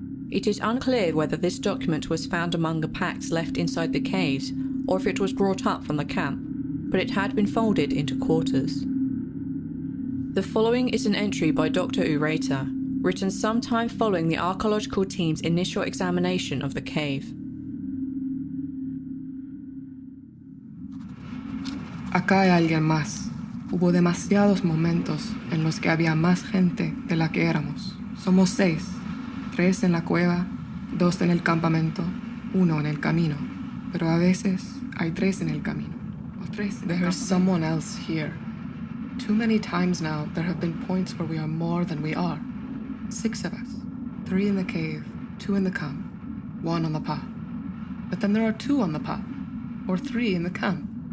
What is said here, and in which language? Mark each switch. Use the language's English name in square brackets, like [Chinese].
[English] It is unclear whether this document was found among the packs left inside the caves, or if it was brought up from the camp, but it had been folded into quarters. The following is an entry by Dr. Ureta, written sometime following the archaeological team's initial examination of the cave. [Spanish] Acá hay alguien más. Hubo demasiados momentos en los que había más gente de la que éramos. Somos 6. 3 en la cueva, 2 en el campamento, 1 en el camino. Pero a veces hay 3 en el camino. [English] There's someone else here. Too many times now there have been points where we are more than we are. 6 of us. 3 in the cave, 2 in the camp, 1 on the path. But then there are 2 on the path, or 3 in the camp.